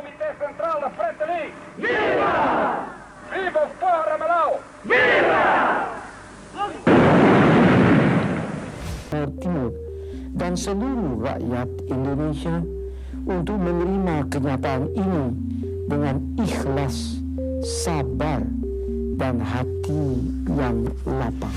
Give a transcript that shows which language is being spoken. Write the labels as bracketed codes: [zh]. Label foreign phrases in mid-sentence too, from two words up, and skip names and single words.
[pt] Central da Fretilin. Viva! Viva o povo Ramalao! Viva! [id] Timur dan seluruh rakyat Indonesia untuk menerima kenyataan ini dengan ikhlas, sabar, dan hati yang lapang.